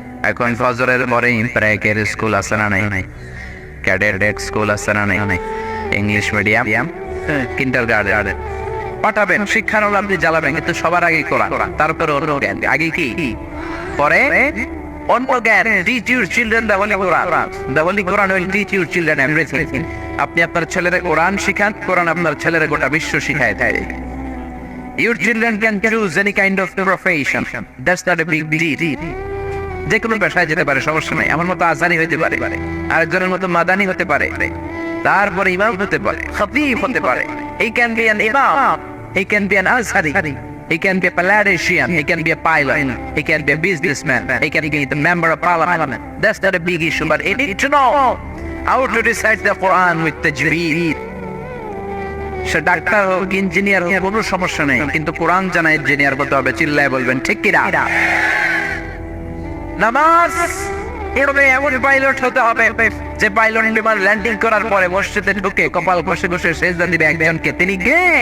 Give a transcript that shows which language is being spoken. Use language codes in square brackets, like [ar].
[bn] এখন ফজরের পরে প্রাইকের স্কুল আছে না নাই, ক্যাডেট স্কুল আছে না নাই, ইংলিশ মিডিয়াম, কিন্ডারগার্টেন পাঠাবেন, শিক্ষার আলো আপনি জ্বালাবেন, কিন্তু সবার আগে কোরআন, তারপরে অন্য জ্ঞান, আগে কি পরে অন্য জ্ঞান। [en] Teach your children the holy Quran, the holy Quran will teach your children everything. [bn] আপনি আপনার ছেলেরে কোরআন শিখান, কোরআন আপনার ছেলেরে গোটা বিশ্ব শিখায় দেয়। [en] Your children can choose any kind of profession. That's not a big deal. [bn] যে কোনো পেশায় যেতে পারে, সমস্যা নাই। আমার মতো আজানি হতে পারে, আরেকজনের মতো মাদানি হতে পারে, তারপরে ইমাম হতে পারে, খতিব হতে পারে। [en] He can be an imam, he can be an azhari, he can be a politician, he can be a pilot, he can be a businessman, he can be the member of parliament. That's not a big issue, but he need to know how to recite the Quran with tajweed. [bn] Say doctor হোক, engineer হোক, কোনো সমস্যা নেই, কিন্তু কোরআন জানা engineer হতে হবে। চিল্লায় বলবেন ঠিক কিনা? নামাজ পড়বে এমন পাইলট হতে হবে যে পাইলট বিমান ল্যান্ডিং করার পরে মসজিদে ঢুকে কপাল ঘষে ঘষে সেজদা দিবে একজনকে, তিনি কে?